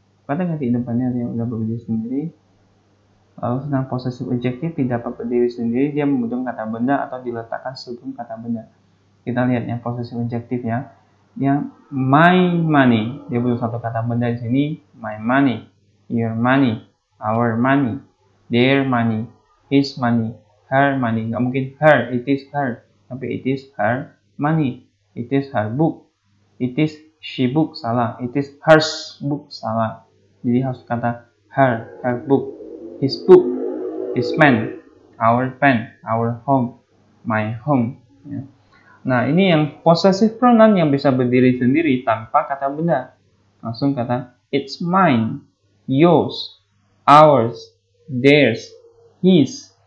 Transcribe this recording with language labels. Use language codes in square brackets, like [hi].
[id] Kata ganti independen yang udah berdiri sendiri. Lalu sedang possessive adjective tidak dapat berdiri sendiri, dia membutuhkan kata benda atau diletakkan sebelum kata benda. Kita lihat yang possessive adjective ya. [en] Yang my money, [id] dia butuh satu kata benda di sini, [en] my money, your money, our money, their money, his money, her money. [id] Nggak mungkin [en] her, it is her, tapi it is her money, it is her book, it is she book, salah. It is her book, salah. [id] Jadi harus kata [en] her book, his book, his pen, our pen, our home, my home. [id] Ya. Nah, ini yang possessive pronoun yang bisa berdiri sendiri tanpa kata benda. Langsung kata [en] it's mine, yours, ours, theirs, his.